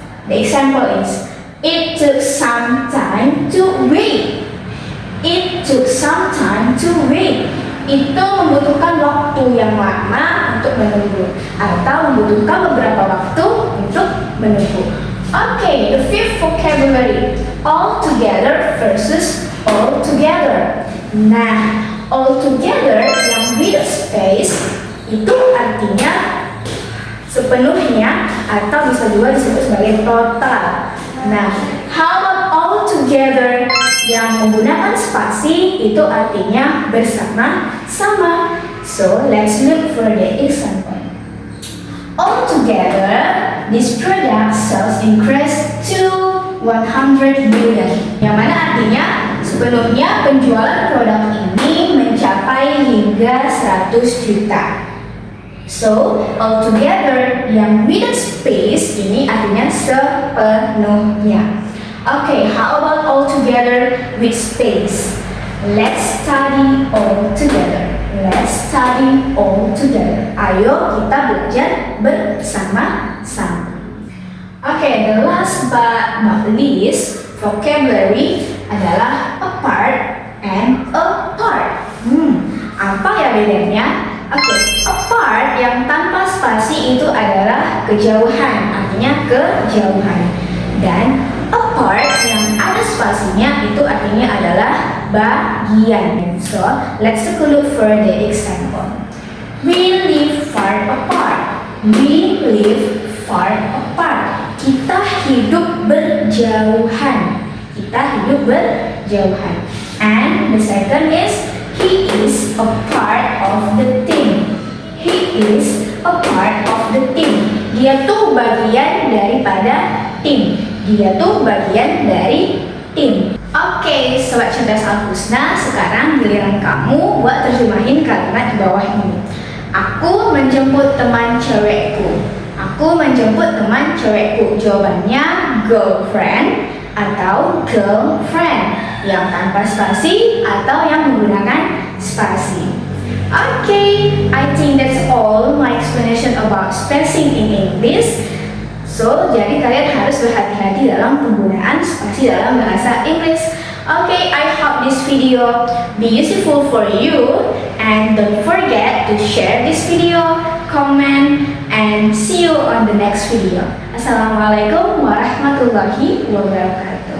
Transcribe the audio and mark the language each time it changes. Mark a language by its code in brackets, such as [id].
[en] The example is, it took some time to wait. It took some time to wait. [id] Itu membutuhkan waktu yang lama untuk menunggu atau membutuhkan beberapa waktu untuk menunggu. [en] Okay, the fifth vocabulary, all together versus all together. [id] Nah, all together yang [en] with space [id] itu artinya sepenuhnya atau bisa juga disebut sebagai total. Nah, [en] how about all together [id] Yang menggunakan spasi itu artinya bersama-sama. [en] So, let's look for the example. Altogether, this product sales increased to 100 million. [id] Yang mana artinya sebelumnya penjualan produk ini mencapai hingga 100 juta. So, altogether yang [en] without space [id] ini artinya sepenuhnya. [en] Okay, how about altogether with space? Let's study all together. Let's study all together. [id] Ayo kita belajar bersama-sama. [en] Okay, the last but not least vocabulary [id] adalah [en] apart and apart. [id] Apa ya bedanya? [en] Okay, [id] apart yang tanpa spasi itu adalah kejauhan, artinya kejauhan. Dan apart yang ada spasinya itu artinya adalah bagian. [en] So, let's take a look for the example. We live far apart. We live far apart. [id] Kita hidup berjauhan. Kita hidup berjauhan. [en] And the second is he is a part of the team. He is a part of the team. [id] Dia tuh bagian daripada tim. Dia tuh bagian dari tim. [en] Oke, [id] sobat cerdas Al-Husna, sekarang giliran kamu buat terjemahin kalimat di bawah ini. Aku menjemput teman cewekku. Aku menjemput teman cewekku. Jawabannya girlfriend atau girlfriend, yang tanpa spasi atau yang menggunakan spasi. [en] Okay, I think that's all my explanation about spacing in English. So, [id] jadi kalian harus berhati-hati dalam penggunaan spasi dalam bahasa Inggris. [en] Okay, I hope this video be useful for you, and don't forget to share this video, comment, and see you on the next video. [ar] Assalamualaikum warahmatullahi wabarakatuh.